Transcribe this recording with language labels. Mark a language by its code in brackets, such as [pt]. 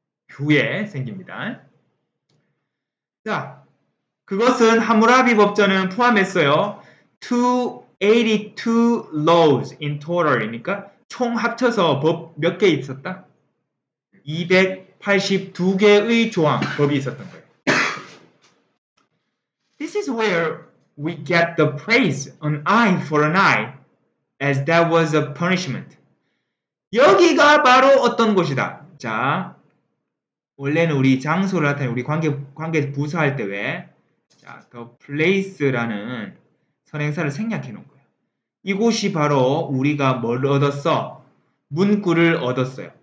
[ko] 후에 생깁니다. 자, 그것은 함무라비 법전은 포함했어요. [en] 282 laws in total [ko] 이니까 총 합쳐서 법 몇 개 있었다? 282개의 조항, 법이 있었던 거예요. [en] This is where we get the phrase an eye for an eye as that was a punishment. [ko] 여기가 바로 어떤 곳이다. 자, 원래는 우리 장소를 나타내 우리 관계 부사할 때 왜? 자, [en] the place [ko] 라는 선행사를 생략해 놓은 거예요. 이곳이 바로 우리가 뭘 얻었어? 문구를 얻었어요.